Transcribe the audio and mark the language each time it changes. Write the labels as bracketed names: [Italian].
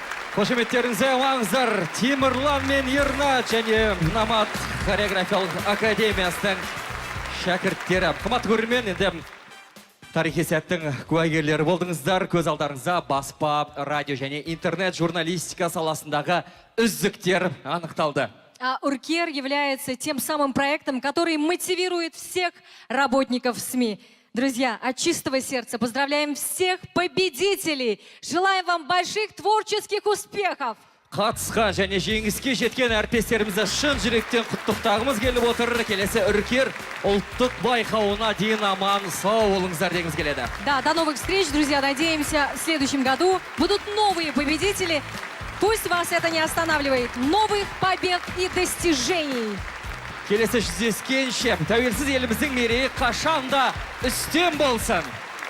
[Kazakh] Қошеметтеріңізге оңаңыздар. Темірлан мен Ернат және Намат хореографиялық академиясының шәкірттері. Қымбатты көрермен, енді тарихи сәттің куәгерлері болдыңыздар. Көз алдарыңызда баспа, радио және интернет журналистика саласындағы үздіктер анықталды. [Russian] Уркер является тем самым проектом, который мотивирует всех работников СМИ. Друзья, от чистого сердца поздравляем всех победителей. Желаем вам больших творческих успехов. [Kazakh] Қатысқан және жеңіске жеткен әріптестерімізді шын жүректен құттықтағымыз келіп отыр. Келесі Үркер ұлттық байқауына дейін аман сау болыңыздар дегіміз келеді. [Russian] Да, до новых встреч, друзья. Надеемся, в следующем году будут новые победители. Пусть вас это не останавливает. Новых побед и достижений. [Kazakh] Келесі жүздескенше тәуелсіз еліміздің мерейі қашанда үстем болсын.